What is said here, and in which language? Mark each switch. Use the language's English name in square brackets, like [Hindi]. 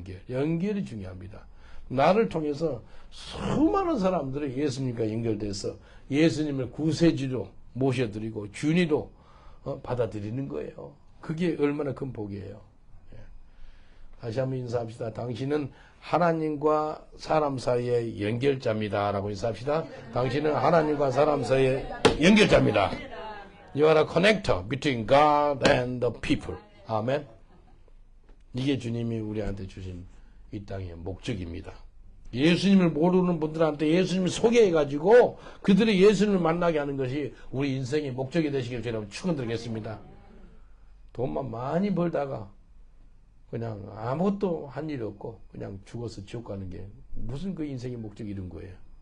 [Korean] 연결이 중요합니다. 나를 통해서 수많은 사람들이 예수님과 연결돼서 예수님을 구세주로 모셔드리고 주니로 받아들이는 거예요. 그게 얼마나 큰 복이에요. 다시 한번 인사합시다. 당신은 하나님과 사람 사이의 연결자입니다. 라고 인사합시다. 당신은 하나님과 사람 사이의 연결자입니다. [English] You are a connector between God and the people. [Korean] 아멘. 이게 주님이 우리한테 주신 이 땅의 목적입니다. 예수님을 모르는 분들한테 예수님을 소개해가지고 그들이 예수님을 만나게 하는 것이 우리 인생의 목적이 되시길 저는 축원드리겠습니다. 돈만 많이 벌다가 그냥 아무것도 한 일이 없고 그냥 죽어서 지옥 가는 게 무슨 그 인생의 목적이 이런 거예요.